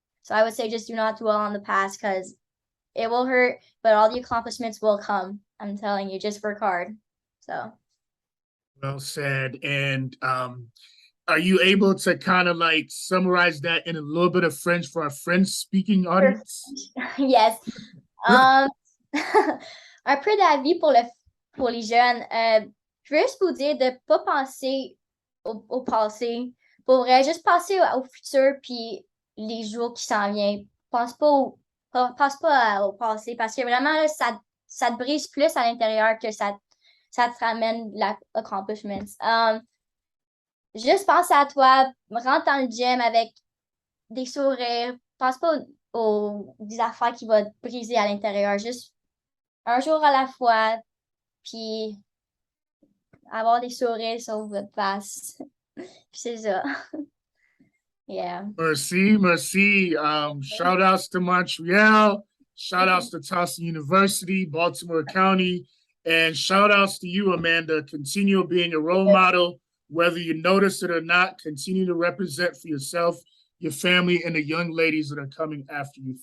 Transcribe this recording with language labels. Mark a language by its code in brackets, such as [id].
[en] So I would say just do not dwell on the past because it will hurt, but all the accomplishments will come. I'm telling you, just work hard. So Well said. And are you able to kind of like summarize that in a little bit of French for our French speaking audience? yes. [fr] Um, un peu d'avis pour les jeunes. Je veux juste vous dire de ne pas penser au passé. Pour vrai, juste penser au futur puis les jours qui s'en viennent. Pense pas au passé parce que vraiment, là, ça te brise plus à l'intérieur que ça te ramène l'accomplishments. Juste pense à toi, rentre dans le gym avec des sourires. Pense pas des affaires qui vont te briser à l'intérieur. Juste un jour à la fois, puis avoir des sourires sur votre face. Puis c'est ça. Yeah. Merci, merci. [en] Shout outs to Montreal, shout outs to Towson University, Baltimore County, and shout outs to you, Amanda. Continue being a role model, whether you notice it or not. Continue to represent for yourself, your family, and the young ladies that are coming after you.